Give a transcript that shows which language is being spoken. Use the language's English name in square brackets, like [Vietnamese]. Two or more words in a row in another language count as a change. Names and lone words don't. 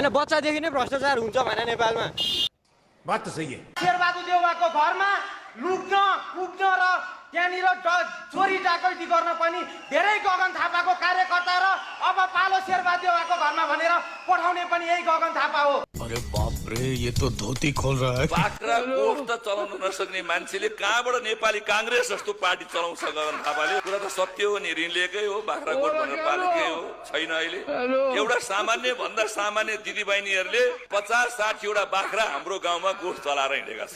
[Nepali] बच्चादेखि नै भ्रष्टाचार हुन्छ भने नेपालमा। [Hindi] बात त सही है। [Nepali] शेरबहादुर देउवाको घरमा लुक्न कुद्न र त्यहाँनिर चोरी डाकैती गर्न पनि धेरै गगन थापाको कार्यकर्ता र अब पालो शेरबहादुर देउवाको घरमा भनेर पठाउने पनि यही गगन थापा हो। [Hindi] अरे बाप रे, ये तो धोती खोल रहा है। [Nepali] बाख्रा कोख त चलाउन नसक्ने मान्छेले कहाँबाट नेपाली काङ्ग्रेस जस्तो पार्टी चलाउँछ गगन थापाले? कुरा त सत्य हो नि, ऋण लिएकै हो, बाख्राकोट भनेर पालेकै हो, छैन अहिले। एउटा सामान्य भन्दा सामान्य दिदीबहिनीहरूले 50-60 वटा बाख्रा हाम्रो गाउँमा गोठ चलाएर हिँडेका छन्।